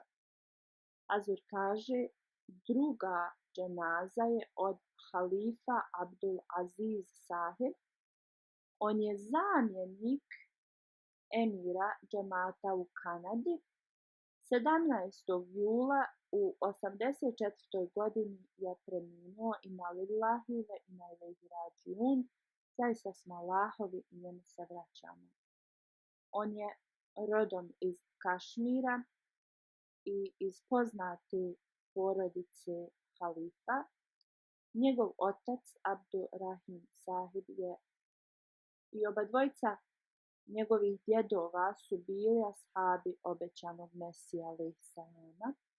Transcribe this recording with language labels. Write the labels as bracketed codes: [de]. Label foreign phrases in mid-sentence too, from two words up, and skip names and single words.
[bs] Hazur kaže, druga dženaza je od halifa Abdul Aziz Sahib. On je zamjenik emira džemata u Kanadi. 17. jula u 84. godini je preminuo, [ar] إنا لله وإنا إليه راجعون. [bs] Zaista smo Allahovi i njemu se vraćamo. On je rodom iz Kašmira i iz poznate porodice halifa. Njegov otac Abdul Rahim Sahib je i oba dvojica njegovih djedova su bili ashabi obećanog Mesija [ar] عليه السلام.